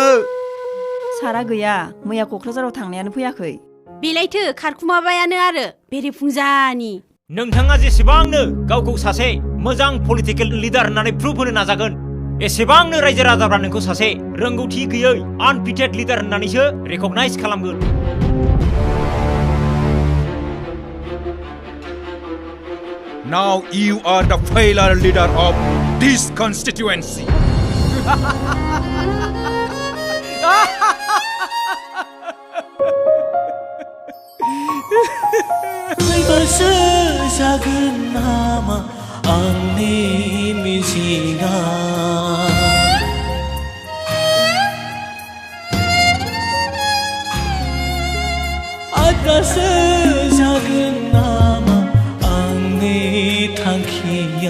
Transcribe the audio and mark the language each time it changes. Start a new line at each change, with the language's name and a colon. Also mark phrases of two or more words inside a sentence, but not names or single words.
Bodo: सारा गैया मैया क'क्राझाराव थांनायानो फैयाखै। बेलायथो खारखुमाबायानो आरो बेरेफुंजानि। नोंथाङा जेसेबांनो गावखौ सासे मोजां
English: political leader
Bodo: होननानै प्रुफ होनो नाजागोन एसेबांनो रायजो राजाफ्रा नोंखौ सासे रोंगौथि गैयै
English: unfitted leader
Bodo: होननानैसो रेकगनाइज खालामगोन।
English: Now you are the failure leader of this constituency.
Bodo: फैबासो जागोन नामा आंनि मिजिंआ आद्रासो जागोन नामा आंनि थांखिया।